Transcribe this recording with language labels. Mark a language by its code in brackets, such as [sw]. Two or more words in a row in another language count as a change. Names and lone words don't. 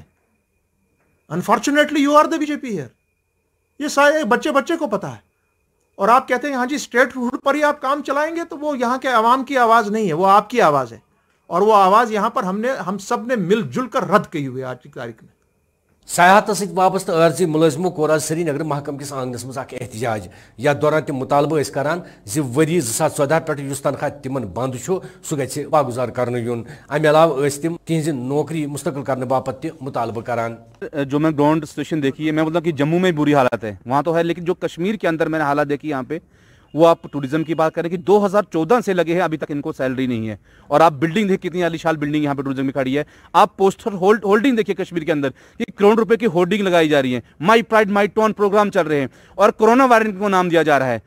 [en] Unfortunately you are the BJP here, [hi] ये सारे बच्चे को पता है। और आप कहते हैं हाँ जी स्टेटहुड पर ही आप काम चलाएंगे, तो वो यहाँ के आवाम की आवाज नहीं है, वो आपकी आवाज है। और वो आवाज यहाँ पर हम सब ने मिलजुल कर रद्द की हुई है आज की तारीख में। [ks] सयाहत सत वाबस्त अर्जी मुलजिमों कोर आज श्रीनगर महकम किस आंगनस मज एहतजाज। या दौरान तम मुतालबा करान वरी 2014 पे तनख्वाह तिमन बंद सह गि वागुजार कर यून। अमे अलावा तम तिज नौकरी मुस्तकिल करने बापत मुतालबा करान। [hi] जो मैं [en] ground situation [hi] देखी है, मैं बोलता कि जम्मू में बुरी हालत है, वहाँ तो है, लेकिन जो कश्मीर के अंदर मैंने हालात देखी यहाँ पे, वो आप टूरिज्म की बात करें कि 2014 से लगे हैं, अभी तक इनको सैलरी नहीं है। और आप बिल्डिंग देखिए, कितनी आलीशान बिल्डिंग यहाँ पे टूरिज्म में खड़ी है। आप [en] poster holding [hi] देखिए कश्मीर के अंदर, कि करोड़ रुपए की होर्डिंग लगाई जा रही है, माई प्राइड माई टोन प्रोग्राम चल रहे हैं, और कोरोना वायरस को नाम दिया जा रहा है।